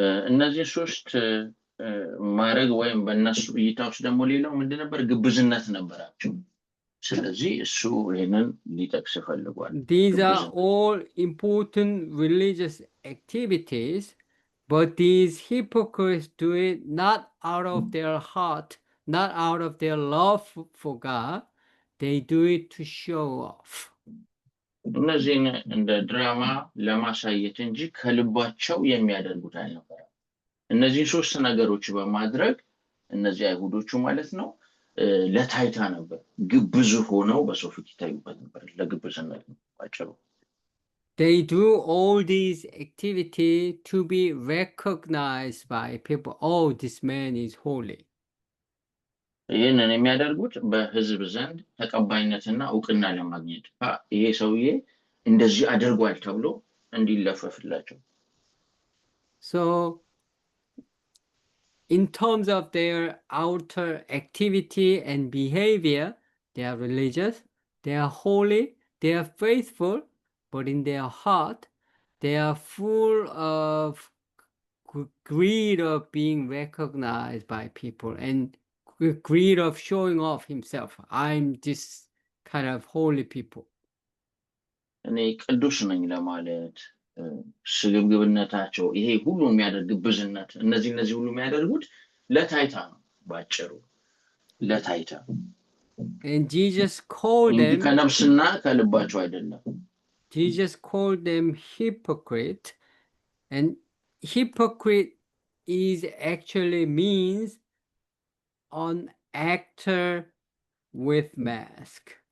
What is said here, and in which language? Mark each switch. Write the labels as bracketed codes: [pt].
[am] እነዚህ 3 ማድረግ ወይም በእነሱ እይታ ውስጥ ደግሞ ሌላው ምንድን ነበር? ግብዝነት ነበራቸው። ስለዚህ እሱ ይሄንን ሊጠቅስ ፈልጓል። [en] These are all important religious activities, but these hypocrites do it not out of their heart, not out of their love for God. They do it to show off. [am] እነዚህን እንደ ድራማ ለማሳየት እንጂ ከልባቸው የሚያደርጉት አልነበረም። እነዚህ 3 ነገሮች በማድረግ እነዚህ አይሁዶቹ ማለት ነው ለታይታ ነበር፣ ግብዝ ሆነው በሰው ፊት ይታዩበት ነበር። ለግብዝነት ባጭሩ [en] they do all these activities to be recognized by people. Oh, this man is holy. [am] ይህንን የሚያደርጉት በህዝብ ዘንድ ተቀባይነትና እውቅና ለማግኘት ይሄ ሰውዬ እንደዚህ አድርጓል ተብሎ እንዲለፈፍላቸው። [en] So in terms of their outer activity and behavior, they are religious, they are holy, they are faithful, but in their heart, they are full of greed of being recognized by people and greed of showing off himself. I'm this kind of holy people. [am] እኔ ቅዱስ ነኝ ለማለት ስግብግብነታቸው ይሄ ሁሉ የሚያደርግ ግብዝነት እነዚህ ሁሉ የሚያደርጉት ለታይታ ነው ባጭሩ ለታይታ [en] And Jesus called [am] እንጂ [en] them [am] ከነፍስና ከልባቸው አይደለም [en] Jesus called them hypocrite, and hypocrite is actually means an actor with mask.